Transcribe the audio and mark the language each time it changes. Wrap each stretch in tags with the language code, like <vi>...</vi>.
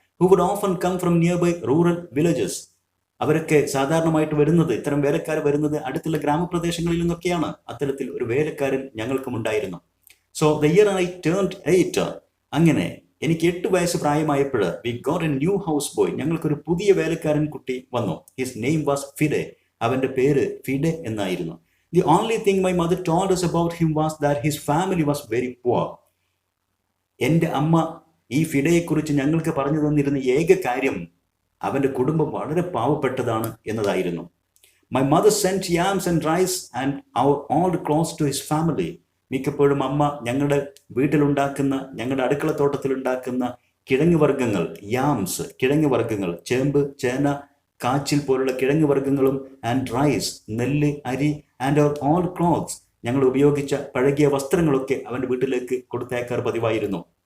<en>Who would often come from nearby rural villages.</en> <ml>അവരൊക്കെ സാധാരണമായിട്ട് വരുന്നത്, ഇത്തരം വേലക്കാർ വരുന്നത് അടുത്തുള്ള ഗ്രാമപ്രദേശങ്ങളിൽ നിന്നൊക്കെയാണ്. അത്തരത്തിൽ ഒരു വേലക്കാരൻ ഞങ്ങൾക്കും ഉണ്ടായിരുന്നു.</ml> <en>so the year I turned 8,</en> <ml>അങ്ങനെ എനിക്ക് 8 വയസ്സ് പ്രായമായപ്പോൾ</ml> <en>we got a new house boy,</en> <ml>ഞങ്ങൾക്കൊരു പുതിയ വേലക്കാരൻ കുട്ടി വന്നു.</ml> <en>His name was Fide.</en> <ml>അവന്റെ പേര് ഫിഡെ എന്നായിരുന്നു.</ml> <en>The only thing my mother told us about him was that his family was very poor.</en> <ml>എൻ്റെ അമ്മ ഈ ഫിഡയെക്കുറിച്ച് ഞങ്ങൾക്ക് പറഞ്ഞു തന്നിരുന്ന ഏക കാര്യം അവന്റെ കുടുംബം വളരെ പാവപ്പെട്ടതാണ് എന്നതായിരുന്നു.</ml> <en>My mother sent yams and rice and our old clothes to his family.</en> <ml>മിക്കപ്പോഴും അമ്മ ഞങ്ങളുടെ വീട്ടിലുണ്ടാക്കുന്ന, ഞങ്ങളുടെ അടുക്കളത്തോട്ടത്തിലുണ്ടാക്കുന്ന കിഴങ്ങ് വർഗ്ഗങ്ങൾ, യാംസ് കിഴങ്ങ് വർഗ്ഗങ്ങൾ, ചേമ്പ്, ചേന, കാച്ചിൽ പോലുള്ള കിഴങ്ങ് വർഗ്ഗങ്ങളും,</ml> <en>and rice</en> <ml>നെല്ല്, അരി,</ml> <en>and our old clothes</en> <ml>ഞങ്ങൾ ഉപയോഗിച്ച പഴകിയ വസ്ത്രങ്ങളൊക്കെ അവൻ്റെ വീട്ടിലേക്ക് കൊടുത്തയക്കാർ പതിവായിരുന്നു.</ml>